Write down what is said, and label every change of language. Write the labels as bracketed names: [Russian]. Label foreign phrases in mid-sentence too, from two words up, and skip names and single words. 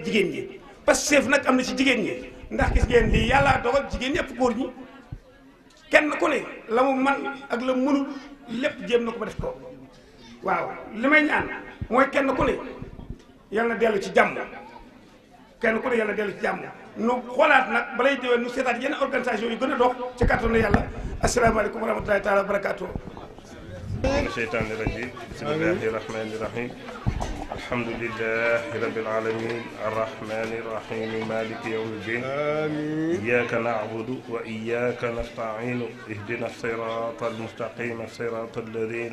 [Wolof] jigéen ñi [French] parce que [Wolof] chef nag am na ci jigéen ñi ndax gis ngeen lii yàllaa dogal jigéen ñi ëpp góor ñi kenn ku ne la mu man ak la mënul lépp jéem na ko ba def ko waaw li may ñaan mooy kenn ku ne yal na dellu ci jàmm kenn ku ne yal na dellu ci jàmm nu xoolaat nag balay déwén nu seetaat yenn organisation yu gën a dox ci kàttanu yàlla [Arabic] السلام عليكم ورحمة الله تعالى وبركاته. من الشيطان الرجيم بسم الله الرحمن الرحيم الحمد لله رب العالمين الرحمن الرحيم مالك يوم الدين إياك نعبد وإياك نستعين اهدنا الصراط المستقيم صراط الذين